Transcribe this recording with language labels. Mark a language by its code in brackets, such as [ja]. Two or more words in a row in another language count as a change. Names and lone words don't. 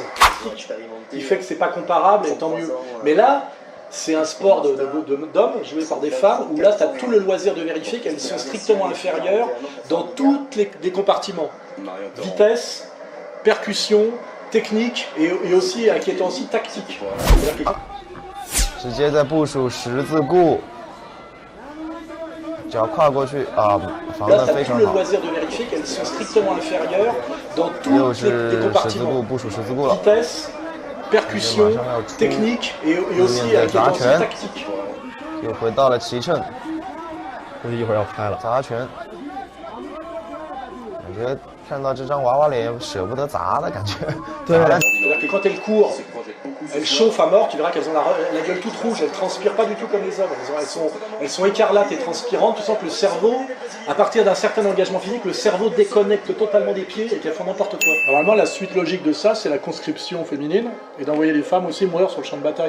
[fr] Il fait que c'est pas comparable, et tant mieux. Mais là, c'est un sport d'hommes joué par des femmes, où là, tu as tout le loisir de vérifier qu'elles sont strictement inférieures dans tous les compartiments. Vitesse, percussion, technique et aussi inquiétant aussi tactique. [zh] 直接在部署十字固，脚跨过去啊，防得非常好。又是十字固，部署十字固了。 [fr] percussion, technique et aussi tactique. [zh] 又回到了齐乘，估计一会儿要拍了。砸拳，感觉看到这张娃娃脸舍不得砸的感觉。对。 [fr] C'est-à-dire que quand elles courent, elles chauffent à mort, tu verras qu'elles ont la gueule toute rouge, elles transpirent pas du tout comme les hommes. Elles sont écarlates et transpirantes, tu sens que le cerveau, à partir d'un certain engagement physique, le cerveau déconnecte totalement des pieds et qu'elles font n'importe quoi. Normalement, la suite logique de ça, c'est la conscription féminine et d'envoyer les femmes aussi mourir sur le champ de bataille.